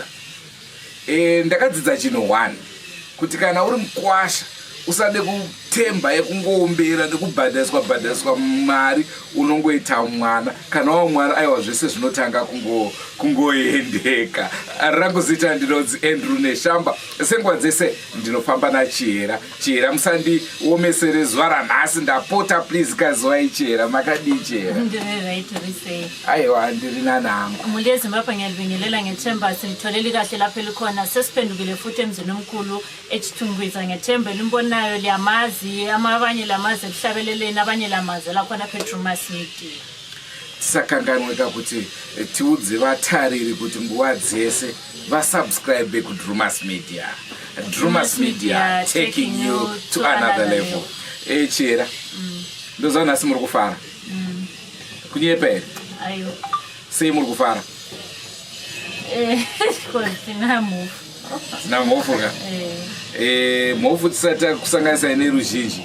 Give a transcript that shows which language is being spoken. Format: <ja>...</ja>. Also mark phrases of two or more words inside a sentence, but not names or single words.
<sn>Ndakadzidza chinhu 1 kuti kana uri mukwasha usade kutemba yekungoombera nekubhadhariswa mari unongoita mwana kana wa mwana aiwa zvese zvinotanga kungoendeka. Rangozita ndinodzi Andrew neshamba senguva dzese ndinofamba naChihera. Chihera musandiomeserere zuva ranhasi ndapota please kazuva Chihera makadii Chihera? Aiwa ndiri nanhangu.</sn> <nd>Muri yeZimbabwe ngiyalibingelela ngethemba simtholeli kahle lapho elikhona sesiphendukile futhi emzini omkhulu eChitungwiza ngethemba elimbonayo liyamazi amabanye lamazi emhlabeleleni abanye lamazi lakhona Drewmas media.</nd> <sn>Tisakanganweka kuti tiudze vatariri kuti nguva dzese vasubscribe kuDrewmas media.</sn> <en>Drewmas media taking you to another level.</en> <sn>Chihera ndoziva nhasi muri kufara kunyepa here? Ayo. Sei muri kufara? Tina mhofu. Tina mhofu ka? Mhofu tisati kusanganisa neruzhinji.</sn>